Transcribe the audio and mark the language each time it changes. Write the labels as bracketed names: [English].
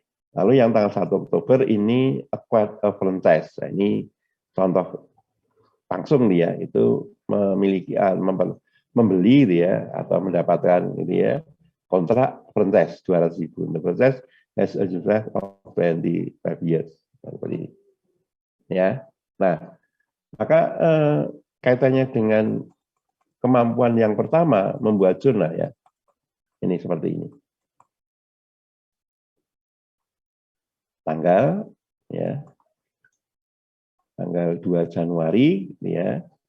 [Indonesian] Lalu yang tanggal 1 Oktober ini [English] acquired a franchise. [Indonesian] Nah, ini contoh langsung dia itu memiliki membeli dia atau mendapatkan ini ya kontrak franchise 200.000. [English] The franchise has a useful of 25 years. [Indonesian] Seperti ini. Ya. Nah, maka kaitannya dengan kemampuan yang pertama membuat jurnal ya. Ini seperti ini. Tanggal ya. Tanggal 2 Januari ya.